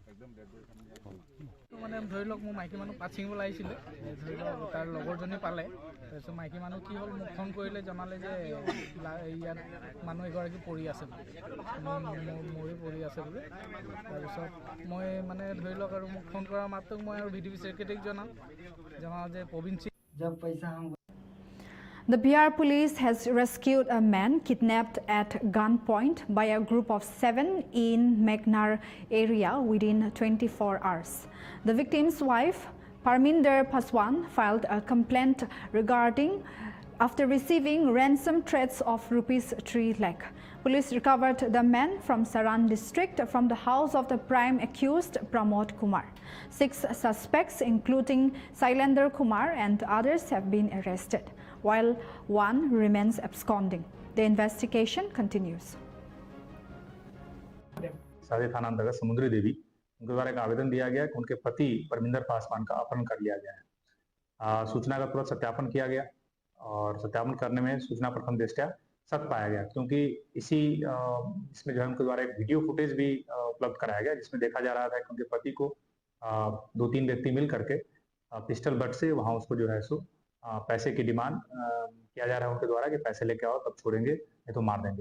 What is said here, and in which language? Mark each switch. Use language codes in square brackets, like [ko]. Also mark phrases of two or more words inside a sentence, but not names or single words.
[as] মানে ধৰি লওক মোৰ মাইকী মানুহ পাত ছিঙিবলৈ আহিছিলে ধৰি লওক তাৰ লগৰজনী পালে তাৰপিছত মাইকী মানুহ কি হ'ল মোক ফোন কৰিলে জনালে যে ইয়াত মানুহ এগৰাকী পৰি আছে মৰি পৰি আছে বুলি তাৰপিছত মই মানে ধৰি লওক আৰু মোক ফোন কৰাৰ মাত্ৰক মই আৰু ভিডিপি ছেক্ৰেটাৰীক জনাওঁ যে প্ৰবীণ সিং [hi] जब पैसा हम [en] The Bihar police has rescued a man kidnapped at gunpoint by a group of 7 in Megnar area within 24 hours. The victim's wife, Parminder Paswan, filed a complaint regarding after receiving ransom threats of ₹3 lakh. Police recovered the man from Saran district from the house of the prime accused Pramod Kumar. 6 suspects, including Sailendra Kumar and others, have been arrested, while one remains absconding. The investigation continues. [hi] सादे थाना अंतर्गत समुद्री देवी उनके द्वारा एक आवेदन दिया गया कि उनके पति परमिंदर पासवान का अपहरण कर लिया गया है। सूचना का तुरंत सत्यापन किया गया और सत्यापन करने में सूचना प्रथम दृष्टया सत्य पाया गया क्योंकि इसमें जो है उनके द्वारा एक वीडियो फुटेज भी उपलब्ध कराया गया जिसमें देखा जा रहा था कि उनके पति को 2-3 व्यक्ति मिल करके पिस्टल बट से वहाँ उसको जो है सो पैसे की डिमांड किया जा रहा है उनके द्वारा कि पैसे लेके आओ तब छोड़ेंगे नहीं तो मार देंगे।